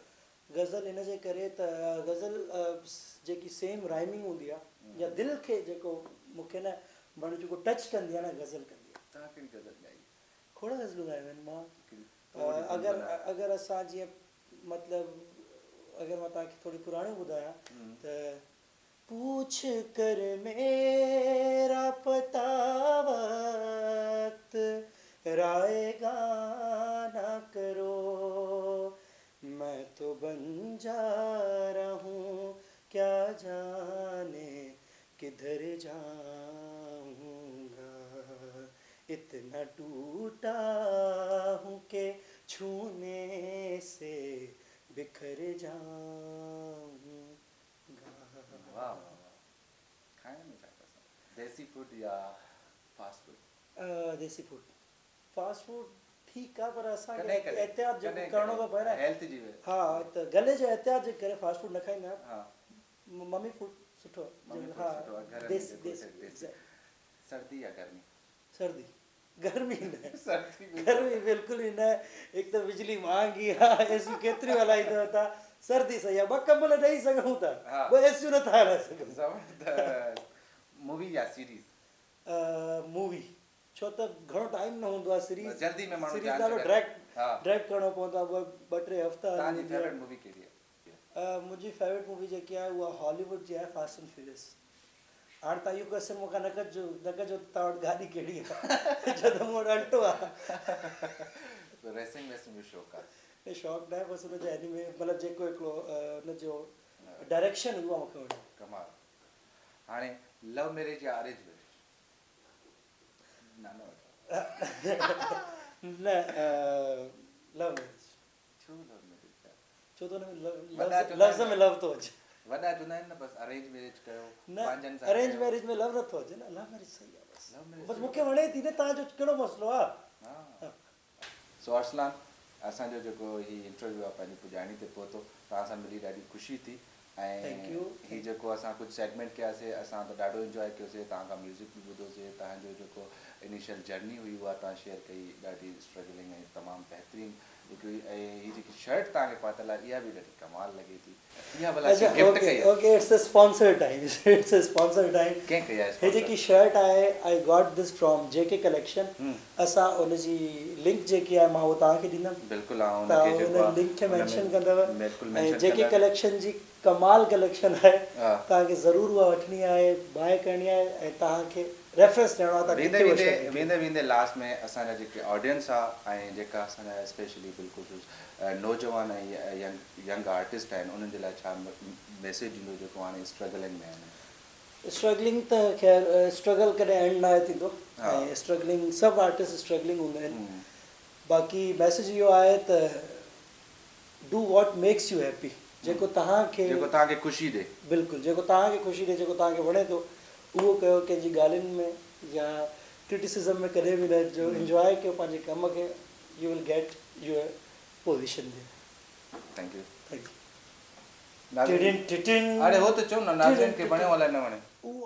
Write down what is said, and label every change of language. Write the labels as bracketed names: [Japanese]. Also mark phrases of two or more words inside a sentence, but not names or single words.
[Sindhi] गज़ल इन जे करे त गज़ल जेकी सेम राइमिंग हूंदी आहे या दिलि खे जेको मूंखे न माना जेको टच कंदी आहे न गज़ल कंदी आहे तव्हां कहिड़ी गज़ल ॻाई खोड़ गज़लूं ॻायूं आहिनि मां अगरि असां जीअं मतिलबु अगरि मां तव्हांखे थोरी पुराणी ॿुधायां त [Urdu] پوچھ کر میرا پتا وقت رائیگاں نہ کرو میں تو بن جا رہا ہوں کیا جانے کدھر جاؤں گا اتنا ٹوٹا ہوں کہ چھونے سے بکھر جاؤں گا. کھانے میں کیا پسند دیسی فوڈ یا [English] fast food [Sindhi] देसी फूड [English] fast food [Sindhi] ठीकु आहे, पर असांखे कॾहिं कॾहिं एहतियात जेको करिणो थो पए न। हेल्थ जी हा, त गले जे एहतियात जे करे [English] fast food [Sindhi] न खाईंदा आहियूं। हा [English] mummy food [Sindhi] सुठो आहे। [English] mummy food [Sindhi] हा, सुठो आहे, घर में देसी जेको देसी देसी। सर्दी या गर्मी? सर्दी। गर्मी न। सर्दी में गर्मी बिल्कुलु ई न। हिकु त बिजली महांगी आहे, एसियूं केतिरियूं हलाईंदव तव्हां। सर्दी सही आहे, ॿ कंबल ॾेई सघूं था, हा। ॿ एसियूं नथा हलाए सघूं। ज़बरदस्त। मूवी या सीरीज़? मूवी, छो त घणो टाइम न हूंदो आहे। सीरीज़ जल्दी में माण्हू सीरीज़ ध्यानु ॾाढो छॾे। हा। डायरेक्ट करिणो पवंदो आहे, ॿ टे हफ़्ता। तव्हांजी [English] favorite movie [Sindhi] कहिड़ी आहे? मुंहिंजी [English] favorite movie [Sindhi] जेकी आहे उहा हॉलीवुड जी आहे, फास्ट एंड फ्यूरियस। हाणे तव्हां इहो क्वेश्चन मूंखां न कजो तव्हां वटि गाॾी कहिड़ी आहे, छो त मूं वटि अल्टो आहे। रेसिंग वेसिंग जो शौक़ु आहे? शौक़ु न आहे, बसि हुनजो एनिमे, मतिलबु जेको हिकिड़ो हुनजो डायरेक्शन उहा मूंखे वणे। कमाल। हाणे [English] love marriage [Sindhi] या [English] arrange marriage? [Sindhi] न, [English] love marriage. [Sindhi] छो [English] love marriage? [Sindhi] छो त वॾा लफ़्ज़ में लव थो अचे। वॾा चवंदा आहिनि न बसि [English] arrange marriage [Sindhi] कयो, पंहिंजनि न, सां अरेंज कयो। मैरिज में लव नथो अचे न। [English] love marriage [Sindhi] सही आहे लव बसि। मैरिज बसि मूंखे वणे थी न, तव्हांजो कहिड़ो मसइलो आहे? हा। सो अरसलान, असांजो जेको हीउ इंटरव्यू आहे पंहिंजी पुॼाणी ते पहुतो, तव्हां सां मिली ॾाढी ख़ुशी थी। ऐं [English] Thank you. [Sindhi] हीउ जेको असां कुझु सेगमेंट कयासीं, असां त ॾाढो इंजॉय कयोसीं। तव्हां खां म्यूज़िक बि ॿुधोसीं, तव्हांजो जेको [English] initial journey [Sindhi] हुई उहा तव्हां शेयर कई, ॾाढी स्ट्रगलिंग ऐं तमामु बहितरीनु हिकिड़ी। ऐं हीअ जेकी शर्ट तव्हांखे पातल आहे, इहा बि ॾाढी कमाल लॻे थी। इहा भला गिफ्ट कई आहे? [English] ओके, It's a sponsored time. It's a sponsored time. [Sindhi] कंहिं कई आहे? हे जेकी शर्ट आहे, [English] I got this from JK Collection. [Sindhi] असां उनजी लिंक जेकी आहे मां उहो तव्हांखे ॾींदुमि। बिल्कुलु। तव्हां हुन लिंक खे मेंशन कंदव। ऐं जेके कलेक्शन जी कमाल कलेक्शन आहे, तव्हांखे ज़रूरु उहा वठणी आहे, बाय करणी आहे ऐं तव्हांखे रेफरेंस ॾियणो आहे। वेंदे वेंदे लास्ट में असांजा जेके ऑडियंस आहे ऐं जेका असांजा स्पेशली बिल्कुलु नौजवान ऐं [English] young artist [Sindhi] आहिनि, उन्हनि जे लाइ छा मैसेज ॾींदो जेको हाणे स्ट्रगलिंग में आहिनि? स्ट्रगलिंग त ख़ैर स्ट्रगल कॾहिं एंड न थींदो, ऐं स्ट्रगलिंग सभु [English] artist struggling [Sindhi] हूंदा आहिनि। बाक़ी मैसेज इहो आहे त [English] do what makes you happy. [Sindhi] जेको तव्हांखे ख़ुशी ॾे, बिल्कुलु जेको तव्हांखे ख़ुशी ॾे, जेको तव्हांखे वणे थो उहो कयो। कंहिंजी ॻाल्हियुनि में या क्रिटिसिज़म में कॾहिं बि न अचिजो। इंजॉय कयो पंहिंजे कम खे। [English] You will get your position there. Thank you. Thank you. [Sindhi] अरे हो तो चो ना, नाज़रीन खे वणे वाला न वणे।